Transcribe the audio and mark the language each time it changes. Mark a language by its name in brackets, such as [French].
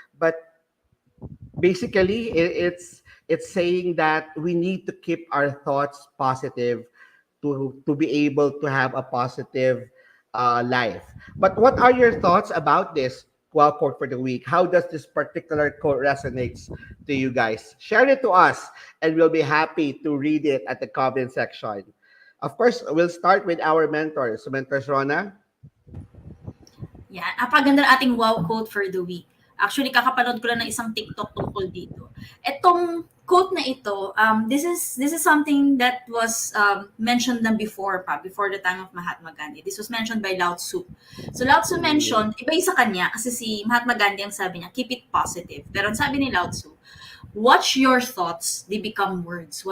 [English] But basically, it's saying that we need to keep our thoughts positive to be able to have a positive life. But what are your thoughts about this? quote for the week. How does this particular quote resonates to you guys? Share it to us, and we'll be happy to read it at the comment section. Of course, we'll start with our mentors. So, Mentors Rona. [Filipino] Yan. Napaganda ng ating wow quote for the week. Actually, kakapanood ko lang ng isang TikTok tungkol dito. Etong quote na ito, [English] this is something that was mentioned na before the time of Mahatma Gandhi. This was mentioned by Lao Tzu. So Lao Tzu mentioned, [Filipino] iba yung sa kanya, kasi si Mahatma Gandhi ang sabi niya, [English] keep it positive. [Filipino] Pero ang sabi ni Lao Tzu, [English] watch your thoughts, they become words.